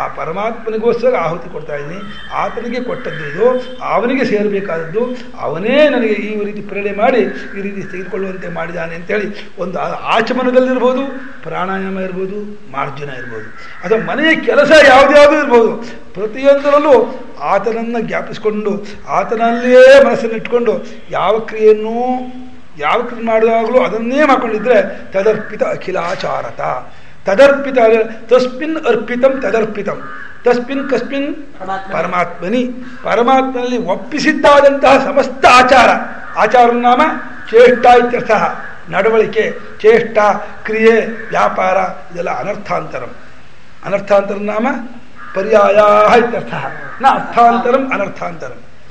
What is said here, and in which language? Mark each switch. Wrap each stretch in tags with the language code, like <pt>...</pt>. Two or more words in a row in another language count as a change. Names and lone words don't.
<kn>ಪರಮಾತ್ಮನಿಗೋಸ್ಕರ ಆಹುತಿ ಕೊಡ್ತಾ ಇದ್ದೀನಿ, ಆತನಿಗೆ ಕೊಟ್ಟದ್ದು ಇದು, ಅವನಿಗೆ ಸೇರಬೇಕಾದದ್ದು, ಅವನೇ ನನಗೆ ಈ ರೀತಿ ಪ್ರೇರಣೆ ಮಾಡಿ ಈ ರೀತಿ ತೆಗೆದುಕೊಳ್ಳುವಂತೆ ಮಾಡಿದ್ದಾನೆ ಅಂತೇಳಿ ಒಂದು ಆಚಮನದಲ್ಲಿರ್ಬೋದು, ಪ್ರಾಣಾಯಾಮ ಇರ್ಬೋದು, ಮಾರ್ಜನ ಇರ್ಬೋದು, ಅಥವಾ ಮನೆಯ ಕೆಲಸ ಯಾವುದ್ಯಾವುದೂ ಇರ್ಬೋದು, ಪ್ರತಿಯೊಂದರಲ್ಲೂ ಆತನನ್ನು ಜ್ಞಾಪಿಸ್ಕೊಂಡು ಆತನಲ್ಲಿಯೇ ಮನಸ್ಸನ್ನು ಇಟ್ಕೊಂಡು ಯಾವ ಕ್ರಿಯೆ ಮಾಡುವಾಗಲೂ ಅದನ್ನೇ ಮಾಡ್ಕೊಂಡಿದ್ರೆ</kn> <sa>ತದರ್ಪಿತ ಅಖಿಲಾಚಾರತ. ತದರ್ಪಿತ ತಸ್ಮಿನ್ ಅರ್ಪಿತಂ ತದರ್ಪಿತಂ, ತಸ್ಮಿನ್ ಕಸ್ಮಿನ್ ಪರಮಾತ್ಮನಿ,</sa> <kn>ಪರಮಾತ್ಮನಲ್ಲಿ ಒಪ್ಪಿಸಿದ್ದಾದಂತಹ ಸಮಸ್ತ ಆಚಾರ,</kn> <sa>ಆಚಾರ ನಾಮ ಚೇಷ್ಟ ಇತ್ಯರ್ಥ,</sa> <kn>ನಡವಳಿಕೆ, ಚೇಷ್ಟ, ಕ್ರಿಯೆ, ವ್ಯಾಪಾರ, ಇದೆಲ್ಲ</kn> <sa>ಅನರ್ಥಾಂತರಂ. ಅನರ್ಥಾಂತರಂ ನಾಮ ಪರ್ಯಾಯ ಇತ್ಯರ್ಥ, ನ ಅರ್ಥಾಂತರಂ ಅನರ್ಥಾಂತರಂ.</sa>